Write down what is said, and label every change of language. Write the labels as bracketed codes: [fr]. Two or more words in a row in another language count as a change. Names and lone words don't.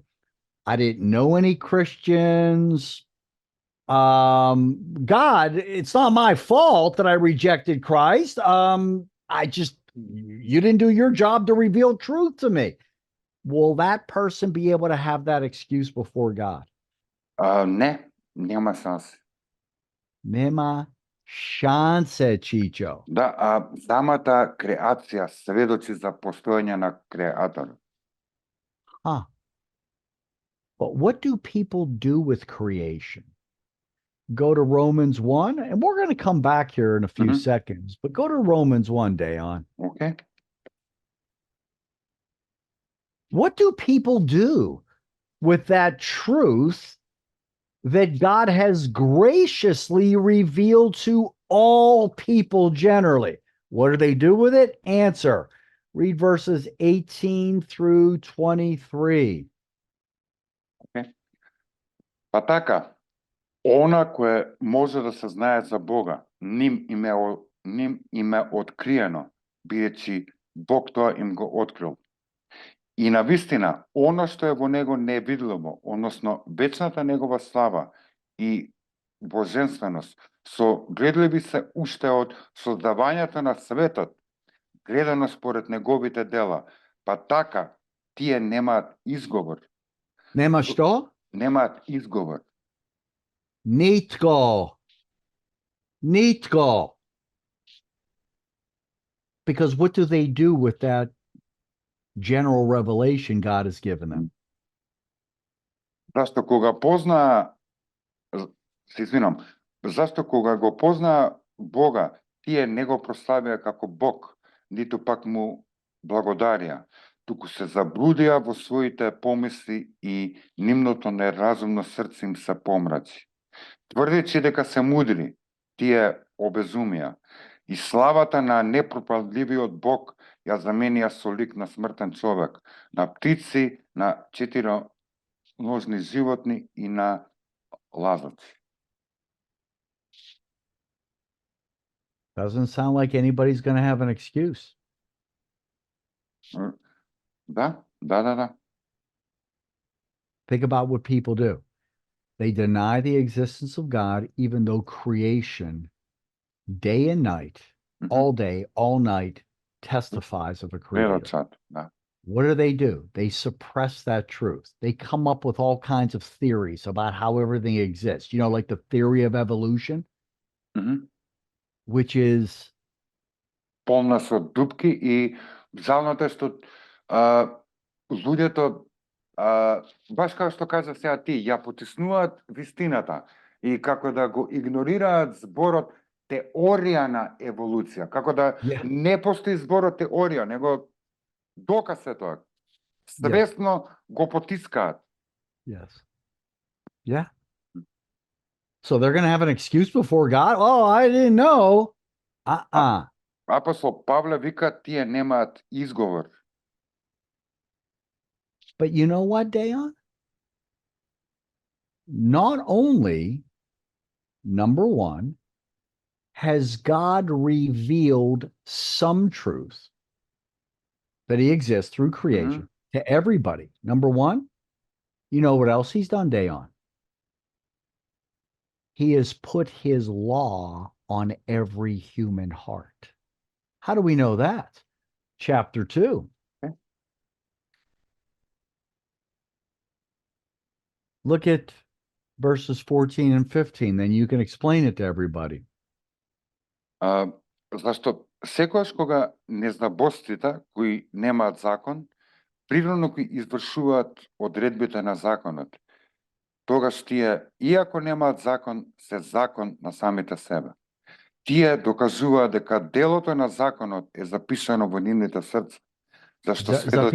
[en] I didn't know any Christians. God, it's not my fault that I rejected Christ. You didn't do your job to reveal truth to me. Will that person be able to have that excuse before God? [mk] Не, нема шанси. [sr] Nema шансе, Чичо. [mk] Да, самата креација сведочи за постоење на креатор. Huh. [en] But what do people do with creation? Go to Romans 1, and we're going to come back here in a few seconds, but go to Romans 1, Dayon. Okay. What do people do with that truth that God has graciously revealed to all people generally? What do they do with it? Answer. Read verses 18 through 23. Okay. [mk] Па така, она кое може да се знае за Бога, ним им е откриено, бидејќи Бог тоа им го открил. И на вистина, оно што е во него невидливо, односно вечната негова слава и божественост, со гледливи се уште од создавањето на светот, гледано според неговите дела, па така тие немаат изговор. Нема што? Немаат изговор. [hr] Nitko. [en] Because what do they do with that general revelation God has given them? [mk] Зашто кога познаа, се извинам, зашто кога го познаа Бога, тие не го прославија како Бог, ниту пак му благодарија, туку се заблудија во своите помисли и нивното неразумно срце им се помрачи. Тврдејќи дека се мудри, тие обезумија, и славата на непропадливиот Бог ја заменија со лик на смртен човек, на птици, на четироножни животни и на лазаци. [en] Doesn't sound like anybody's going to have an excuse. [mk] Да. [en] Think about what people do. They deny the existence of God, even though creation, day and night, all day, all night, testifies of a creator. [mk] Да. [en] What do? They suppress that truth. They come up with all kinds of theories about how everything exists. You know, like the theory of evolution, which is [mk] полна со дупки, и жалното е што луѓето, баш како што кажа сега ти, ја потиснуваат вистината и како да го игнорираат зборот теорија на еволуција, како да не постои зборот теорија, него доказ е тоа. Свесно го потискаат. [en] Yes. Yeah. So they're going to have an excuse before God? Oh, I didn't know. Uh-uh. [mk] Апостол Павле вика, тие немаат изговор. [en] But you know what, Dayon? Not only, number one, has God revealed some truth that he exists through creation to everybody. Number one, you know what else he's done, Dayon? He has put his law on every human heart. How do we know that? Chapter 2. Okay. Look at verses 14 and 15, then you can explain it to everybody. [mk] Зашто секогаш кога незнабостите кои немаат закон, природно кои извршуваат одредбите на законот, тогаш тие, иако немаат закон, се закон на самите себе. Тие докажуваат дека делото на законот е запишано во нивните срца, зашто сведочи